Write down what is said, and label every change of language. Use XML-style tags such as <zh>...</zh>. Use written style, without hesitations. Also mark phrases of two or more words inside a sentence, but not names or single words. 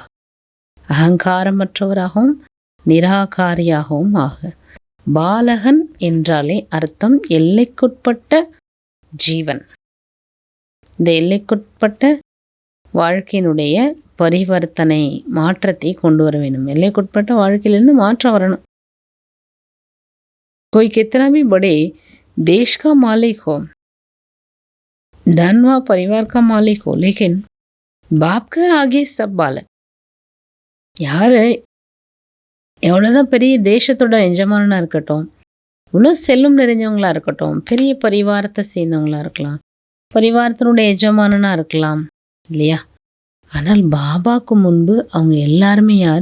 <ta>அகங்காரமற்றவராகவும் நிராகாரியாகவும் ஆக. பாலகன் என்றாலே அர்த்தம் எல்லைக்குட்பட்ட ஜீவன். இந்த எல்லைக்குட்பட்ட வாழ்க்கையினுடைய பரிவர்த்தனை மாற்றத்தை கொண்டு வர வேண்டும். எல்லைக்குட்பட்ட வாழ்க்கையிலிருந்து மாற்றம் வரணும்.</ta> <hi>कोई कितना भी बड़े देश का मालिक हो, धन व परिवार का मालिक हो, लेकिन बाप के आगे सब बालक.</hi> <ta>யார் எவ்வளோதான் பெரிய தேசத்தோட எஜமானனாக இருக்கட்டும், இவ்வளோ செல்லும் நிறைஞ்சவங்களா இருக்கட்டும், பெரிய பரிவாரத்தை சேர்ந்தவங்களா இருக்கலாம், பரிவாரத்தினுடைய எஜமானனாக இருக்கலாம் இல்லையா? ஆனால் பாபாவுக்கு முன்பு அவங்க எல்லாருமே யார்?</ta>